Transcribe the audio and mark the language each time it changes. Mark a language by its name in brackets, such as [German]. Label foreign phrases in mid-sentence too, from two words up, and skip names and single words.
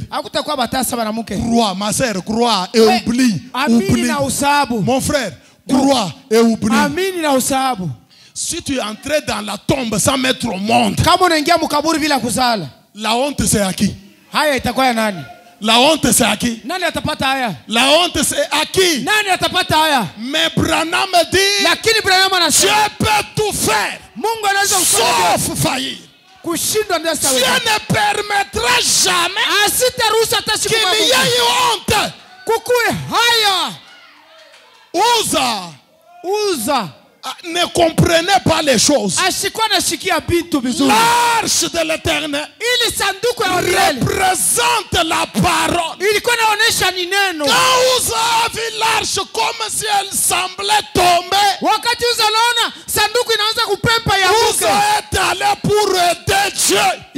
[French] Crois, ma sœur, crois et oublie. Oublie. Mon frère, crois et oublie. Si tu es entré dans la tombe sans mettre au monde, la honte c'est à qui? La honte c'est à qui? [Swahili] Nani atapata haya? [French] La honte c'est à qui? [Swahili] Nani atapata haya? [French] Mais Branham dit, [Swahili] Lakini Branham anasema, [French] Dieu peut tout faire, [Swahili] Mungu anaweza [French] sauf faillir. [Swahili] kushindwa ndio sawa. [French] Dieu ne permettra jamais [Swahili] asitaruhusu hata siku moja [French] qu'il y ait honte. [Swahili] kukue haya. Uza [French] ne comprenait pas les choses. L'arche de l'Éternel représente la parole. Quand Uza a vu l'arche comme si elle semblait tomber, Uza est allé pour aider Dieu.